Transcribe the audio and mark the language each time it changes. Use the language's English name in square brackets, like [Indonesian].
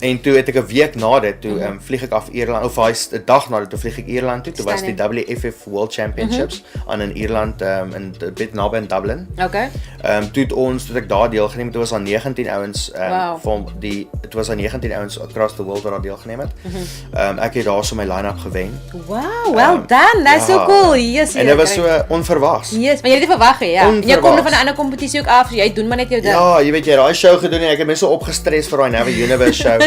[Afrikaans] En toe het ek 'n week na dit toe vlieg ek af Ierland of 'n dag na dit toe vlieg ek Ierland toe. Toe was die WFF World Championships aan in Ierland in naby in Dublin. Okay. Toe ek daar deelgeneem het, toe was daar 19 ouens van dit was daar 19 ouens [English] across the world [Afrikaans] wat daar deelgeneem het. Ek het daar so my line-up gewen. [English] Wow, well done. That's so cool. Yes. [Afrikaans] En dit was so onverwags onverwags. Yes, maar jy het dit verwag hè, ja. En jy kom Onverwags. van 'n ander kompetisie ook af, so jy doen maar net jou ding. Ja, jy weet jy daai show gedoen en ek het my so opgestres vir daai Never Universe show.